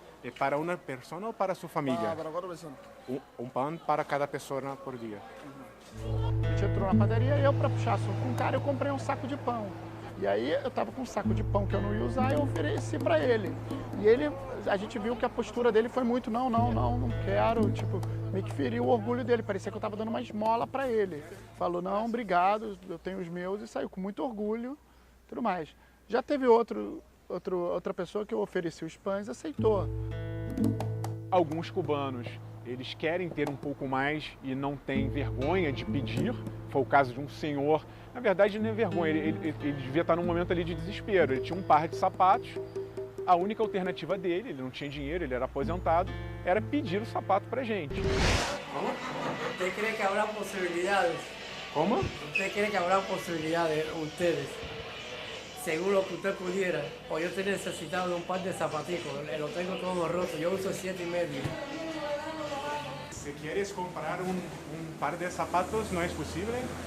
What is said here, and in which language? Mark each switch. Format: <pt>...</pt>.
<es>¿Y para una persona o para su familia? Para 4 personas.</es> <pt>Um pão para cada pessoa por dia. A gente entrou na padaria e eu, para puxar assunto com o cara, eu comprei um saco de pão. E aí eu tava com um saco de pão que eu não ia usar e eu ofereci para ele. E ele, a gente viu que a postura dele foi muito, não quero, tipo, meio que feriu o orgulho dele, parecia que eu tava dando uma esmola para ele. Falou, não, obrigado, eu tenho os meus, e saiu com muito orgulho e tudo mais. Já teve outra pessoa que eu ofereci os pães e aceitou. Alguns cubanos, eles querem ter um pouco mais e não têm vergonha de pedir. Foi o caso de um senhor, na verdade não é vergonha, ele devia estar num momento ali de desespero. Ele tinha um par de sapatos, a única alternativa dele, ele não tinha dinheiro, ele era aposentado, era pedir o sapato pra gente.</pt> <es>¿Cómo? ¿Usted cree que habrá posibilidades? ¿Cómo? ¿Usted cree que habrá posibilidades, ustedes, según lo que usted pudiera? O yo estoy necesitado de un par de zapaticos, lo tengo todo roto, yo uso 7,5. Si quieres comprar un par de zapatos, ¿no es posible?</es>